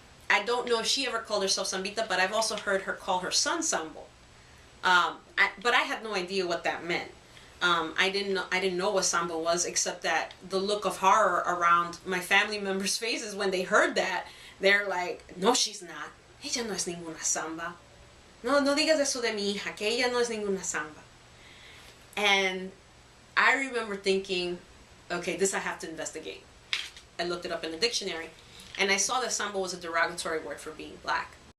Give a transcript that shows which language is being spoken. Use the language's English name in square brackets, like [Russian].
[English] I don't know if she ever called herself Zambita, but I've also heard her call her son Sambo. But I had no idea what that meant. I didn't know what samba was, except that the look of horror around my family members' faces when they heard that. They're like, no, she's not. [Spanish] Ella no es ninguna samba. No, no digas eso de mi hija, que ella no es ninguna samba. [English] And I remember thinking, okay, this I have to investigate. I looked it up in the dictionary, and I saw that samba was a derogatory word for being black.